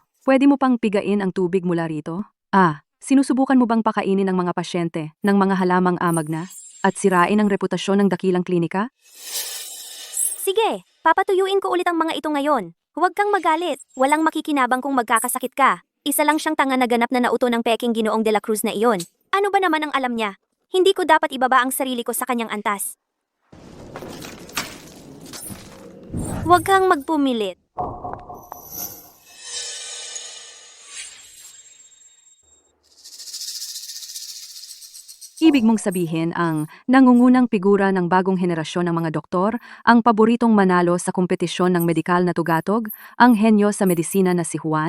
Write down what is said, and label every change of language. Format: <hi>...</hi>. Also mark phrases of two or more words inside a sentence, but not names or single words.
<tl>Pwede mo pang pigain ang tubig mula rito? Sinusubukan mo bang pakainin ng mga pasyente ng mga halamang amag na? At sirain ang reputasyon ng dakilang klinika? Sige, papatuyuin ko ulit ang mga ito ngayon. Huwag kang magalit. Walang makikinabang kung magkakasakit ka. Isa lang siyang tanga na ganap na nauto ng peking Ginoong de la Cruz na iyon. Ano ba naman ang alam niya? Hindi ko dapat ibaba ang sarili ko sa kanyang antas. Huwag kang magpumilit. Ibig mong sabihin ang nangungunang figura ng bagong henerasyon ng mga doktor, ang paboritong manalo sa kompetisyon ng medikal na tugatog, ang henyo sa medisina na si Juan?</tl>